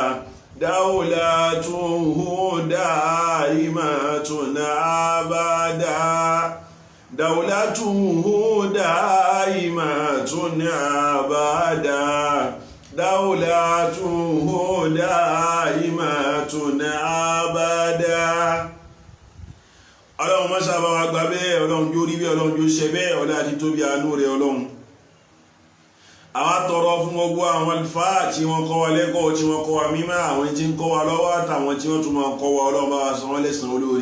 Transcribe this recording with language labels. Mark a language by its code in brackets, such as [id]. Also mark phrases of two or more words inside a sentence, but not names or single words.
[ar] دولته دائمة أبدا دولته دائمة أبدا دولته دائمة أبدا. [yo] Ọlọ́run má sábà wà gbà bẹ́ẹ̀, Ọlọ́run jó rí bẹ́ẹ̀, Ọlọ́run jó ṣe bẹ́ẹ̀, ọlá àti tóbi àánú rẹ̀ Ọlọ́run. Àwa tọrọ fún gbogbo àwọn àlùfáà tí wọ́n kọ́ wa lẹ́kọ̀ọ́, tí wọ́n kọ́ wa mímọ́, àwọn tí ń kọ́ wa lọ́wọ́ àtàwọn tí wọ́n tún máa kọ́ wa, Ọlọ́run bá wa san wọ́n lẹ́san olóore.